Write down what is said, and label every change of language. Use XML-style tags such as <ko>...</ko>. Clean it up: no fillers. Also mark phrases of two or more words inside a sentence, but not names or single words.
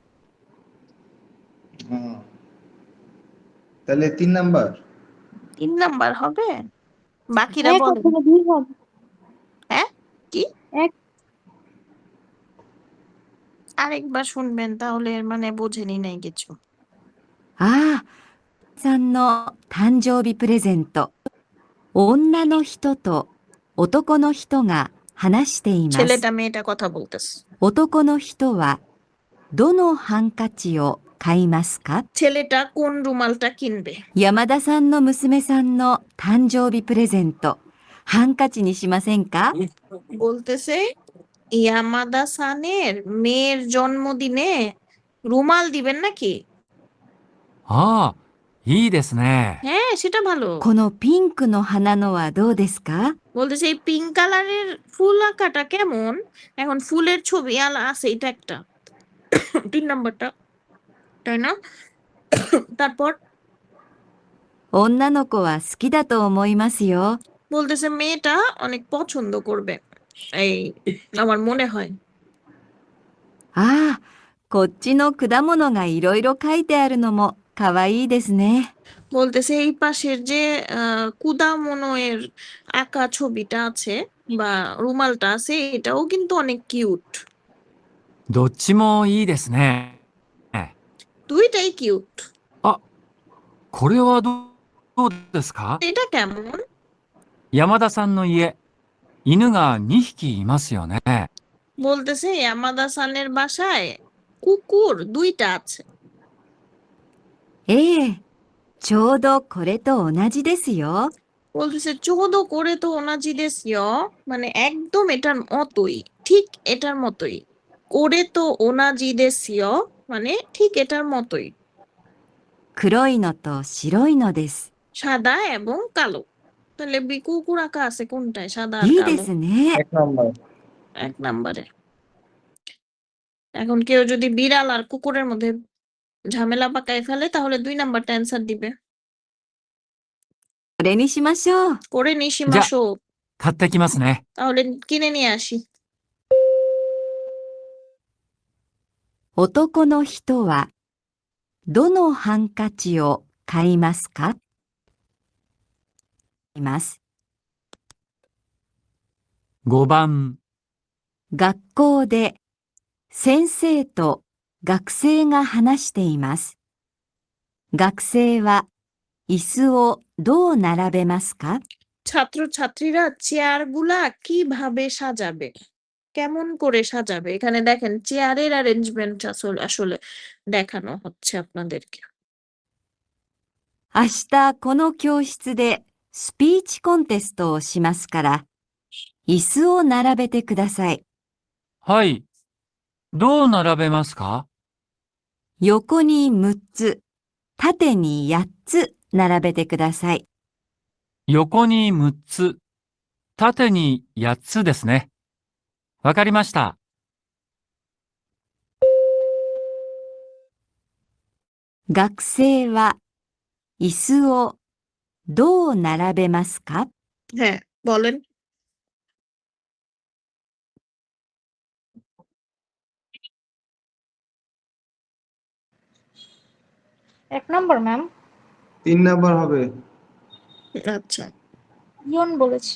<bn>হ্যাঁ। তাহলে 3 নাম্বার? 3 নাম্বার হবে? বাকিরা এক বলেন। অথবা দুই হবে। হ্যাঁ কি? এক। আরেকবার শুনবেন তাহলে এর মানে বোঝেনি নাই কিছু।</bn> <ja>ああ、さんの誕生日プレゼント。女の人と男の人が話しています。</ja> <bn>ছেলেটা মেয়েটা কথা বলতেছে।</bn> <ja>男の人はどのハンカチを買いますか?</ja> <bn>ছেলেটা কোন রুমালটা কিনবে?</bn> <ja>山田さんの娘さんの誕生日プレゼント、ハンカチにしませんか?</ja> <bn>বলতেছে ইয়ামাদা সানের মেয়ের জন্মদিনে রুমাল দিবেন নাকি?</bn> <ja>ああ、いいですね。</ja> <bn>হ্যাঁ, সেটা ভালো।</bn> <ja>このピンクの花のはどうですか?</ja> <bn>বলতেছে এই</bn> <en>pink color</en> <bn>ফুল আঁকাটা কেমন? এখন ফুলের ছবি আছে এটা একটা। 3 নাম্বারটা। তাই না? তারপর</bn> <ja>女の子は好きだと思いますよ。</ja> <bn>বলতেছে মেয়েটা অনেক পছন্দ করবে। এই আমার মনে হয়।</bn> <ja>ああ、こっちの果物がいろいろ書いてあるのもかわいいですね。</ja> <bn>বলতেছে এই পাশের যে কুদামোনোয়ের আঁকা ছবিটা আছে বা রুমালটা আছে এটাও কিন্তু অনেক কিউট।</bn> <ja>どっちもいいですね。</ja> <bn>দুইটাই কিউট।</bn> <ja>あ、これはどうですか？</ja> <bn>এটা কেমন?</bn> <ja>山田さんの家、犬が2匹いますよね。</ja> <bn>বলতেছে ইয়ামাদা সানের বাসায় কুকুর 2টা আছে।</bn> <ja>ええ、ちょうどこれと同じですよ。</ja> <bn>বলতেছে</bn> <ja>ちょうどこれと同じですよ</ja> <bn>মানে একদম এটার মতোই, ঠিক এটার মতোই।</bn> <ja>これと同じですよ</ja> <bn>মানে ঠিক এটার মতোই।</bn> <ja>黒いのと白いのです。</ja> <bn>সাদা এবং কালো। তাহলে কুকুর আঁকা আছে কোনটায়? সাদা আর</bn> <ja>いいで</ja> <bn>কালো।</bn> <ja>すね。</ja> <bn>1 নাম্বার। 1 নাম্বারে। এখন কেউ যদি বিড়াল আর কুকুরের মধ্যে ঝামেলা পাকায় ফেলে তাহলে 2 নাম্বারটা অ্যান্সার দিবে।</bn> <ja>これにしましょう。これにしましょう. 買ってきますね。</ja> <bn>তাহলে কিনে নিয়ে আসি।</bn> <ja>男の人はどのハンカチを買いますか? います。 5番、学校で先生と学生が話しています。学生は椅子をどう並べますか? ছাত্রছাত্রীরা চেয়ারগুলা কিভাবে সাজাবে? কেমন করে সাজাবে? এখানে দেখেন চেয়ারের অ্যারেঞ্জমেন্ট আসলে দেখানো হচ্ছে আপনাদেরকে। 明日この教室でスピーチコンテストをしますから、椅子を並べてください。はい。どう並べますか？横に6つ、縦に8つ並べてください。横に6つ、縦に8つですね。わかりました。学生は椅子をどう並べますか?</ja> <bn>হ্যাঁ, বলেন। এক নম্বর ম্যাম। 3 নাম্বার হবে। আচ্ছা। ইয়ন বলেছি।</bn>